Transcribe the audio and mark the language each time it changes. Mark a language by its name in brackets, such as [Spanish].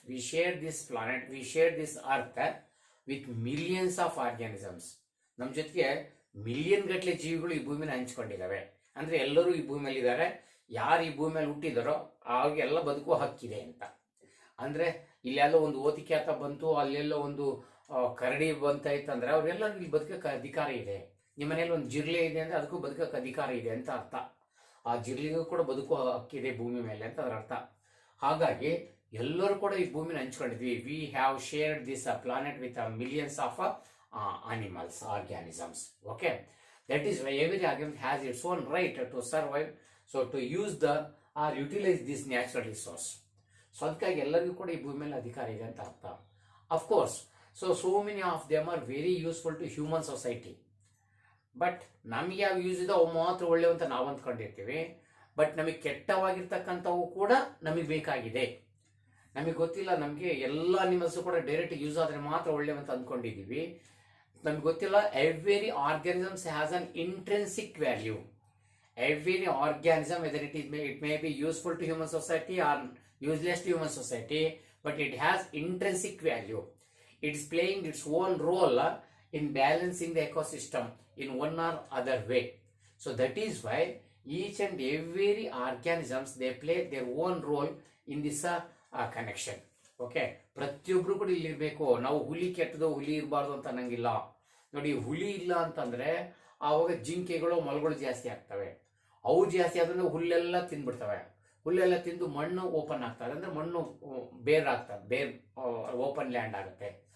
[English] We share this earth with millions of organisms. [Kannada] ನಮ್ಮ ಜೊತೆಗೆ million ಗಟ್ಟಲೆ ಜೀವಿಗಳು ಈ ಭೂಮಿನ ಹಂಚ್ಕೊಂಡಿದ್ದಾವೆ. ಅಂದ್ರೆ ಎಲ್ಲರೂ ಈ ಭೂಮಿಯಲ್ಲಿ ಇದ್ದಾರೆ. ಯಾರು ಈ ಭೂಮಿಯಲ್ಲಿ ಹುಟ್ಟಿದಾರೋ ಅವ್ರಿಗೆಲ್ಲ ಬದುಕುವ ಹಕ್ಕಿದೆ ಅಂತ. ಅಂದ್ರೆ ಇಲ್ಲೆಲ್ಲೋ ಒಂದು ಓತಿಕೆ ಅಂತ ಬಂತು, ಅಲ್ಲೆಲ್ಲೋ ಒಂದು ಕರಡಿ ಬಂತಾಯ್ತಂದ್ರೆ ಅವ್ರೆಲ್ಲ ಇಲ್ಲಿ ಬದುಕಕ್ಕೆ ಅಧಿಕಾರ ಇದೆ. ನಿಮ್ಮ ಮನೇಲಿ ಒಂದು ಜಿರ್ಲೆ ಇದೆ ಅಂದ್ರೆ ಅದಕ್ಕೂ ಬದುಕಕ್ಕೆ ಅಧಿಕಾರ ಇದೆ ಅಂತ ಅರ್ಥ. ಆ ಜಿರ್ಲೆಗೂ ಕೂಡ ಬದುಕುವ ಹಕ್ಕಿದೆ ಭೂಮಿ ಮೇಲೆ ಅಂತ ಅದರ ಅರ್ಥ. ಹಾಗಾಗಿ ಎಲ್ಲರೂ ಕೂಡ ಈ ಭೂಮಿನ ಹಂಚ್ಕೊಂಡಿದ್ವಿ. [English] We have shared this planet with millions of animals, organisms. Okay, that is why every organism has its own right to survive, so to use the or utilize this natural resource. [Kannada] So ಅದಕ್ಕಾಗಿ ಎಲ್ಲರಿಗೂ ಕೂಡ ಈ ಭೂಮಿ ಮೇಲೆ ಅಧಿಕಾರ ಇದೆ ಅಂತ ಅರ್ಥ. [English] Of course, so many of them are very useful to human society. [Kannada] But ನಮಗೆ ಯಾವ ಯೂಸ್ ಇದೆ ಅವು ಮಾತ್ರ ಒಳ್ಳೆವು ಅಂತ ನಾವು ಅಂದ್ಕೊಂಡಿರ್ತೀವಿ. ಬಟ್ ನಮಗೆ ಕೆಟ್ಟವಾಗಿರ್ತಕ್ಕಂಥವು ಕೂಡ ನಮಗೆ ಬೇಕಾಗಿದೆ. ನಮಗೆ ಗೊತ್ತಿಲ್ಲ, ನಮಗೆ ಎಲ್ಲ ಅನಿಮಲ್ಸು ಕೂಡ ಡೈರೆಕ್ಟ್ ಯೂಸ್ ಆದರೆ ಮಾತ್ರ ಒಳ್ಳೆವು ಅಂತ ಅಂದ್ಕೊಂಡಿದ್ದೀವಿ. ನಮ್ಗೆ ಗೊತ್ತಿಲ್ಲ, [English] Every organisms has an intrinsic value. Every organism whether it may be useful to human society or useless to human society, but it has intrinsic value. it's playing its own role in balancing the ecosystem in one or other way. So that is why each and every organisms they play their own role in this connection. [Kannada] Okay, ಪ್ರತಿಯೊಬ್ರು ಕೂಡ ಇಲ್ಲಿ ಇರಬೇಕು. ನಾವು ಹುಲಿ ಕೆಟ್ಟದು, ಹುಲಿ ಇರಬಾರ್ದು ಅಂತ ಅನ್ನಂಗಿಲ್ಲ. ನೋಡಿ, ಹುಲಿ ಇಲ್ಲ ಅಂತಂದ್ರೆ ಆವಾಗ ಜಿಂಕೆಗಳು ಮೊಲಗಳು ಜಾಸ್ತಿ ಆಗ್ತವೆ. ಅವು ಜಾಸ್ತಿ ಆದ್ರೆ ಹುಲ್ಲೆಲ್ಲ ತಿಂದ್ಬಿಡ್ತವೆ. ಹುಲ್ಲೆಲ್ಲ ತಿಂದು ಮಣ್ಣು ಓಪನ್ ಆಗ್ತದೆ, ಅಂದ್ರೆ ಮಣ್ಣು ಬೇರ್ ಆಗ್ತದೆ, ಬೇರ್ ಓಪನ್ ಲ್ಯಾಂಡ್ ಆಗುತ್ತೆ.